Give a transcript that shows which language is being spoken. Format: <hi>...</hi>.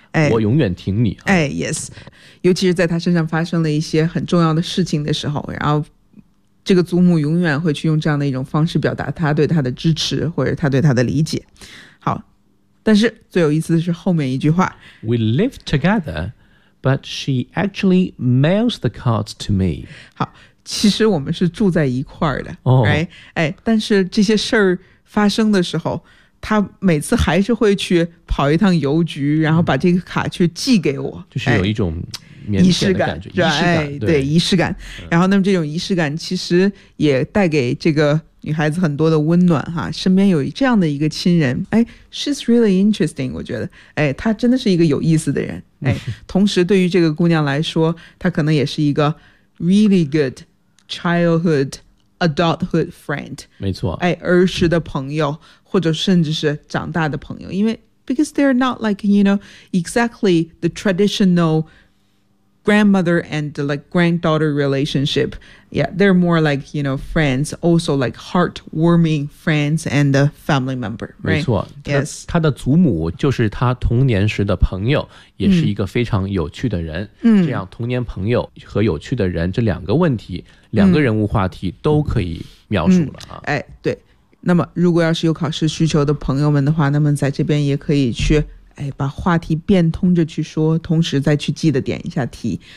<zh>我永远挺你。</zh> <en>Yes.</en> <zh>尤其是在他身上发生了一些很重要的事情的时候，然后这个祖母永远会去用这样的一种方式表达他对他的支持，或者他对他的理解。好，但是最有意思的是后面一句话。</zh> <en>We live together. But she actually mails the cards to me.</en> <zh>好，其实我们是住在一块儿的、</zh> <en>oh. right?</en> <zh>但是这些事儿发生的时候，她每次还是会去跑一趟邮局，然后把这个卡去寄给我。就是有一种仪式感，对，仪式感。然后那么这种仪式感其实也带给这个女孩子很多的温暖哈，身边有这样的一个亲人，</zh> <en>she's really interesting,</en> <zh>我觉得，她真的是一个有意思的人，同时对于这个姑娘来说，她可能也是一个</zh> <en>really good childhood adulthood friend,</en> <zh>没错，儿时的朋友，或者甚至是长大的朋友，因为</zh> <en>because they're not like, you know, exactly the traditional grandmother and like granddaughter relationship, yeah, they're more like, you know, friends, also like heartwarming friends and a family member, right?</en> <zh>没错，</zh> <en>yes.</en> <zh>他的祖母就是他童年时的朋友，也是一个非常有趣的人。这样童年朋友和有趣的人这两个问题，两个人物话题都可以描述了啊。对，那么如果要是有考试需求的朋友们的话，那么在这边也可以去把话题变通着去说，同时再去记得点一下题。</zh>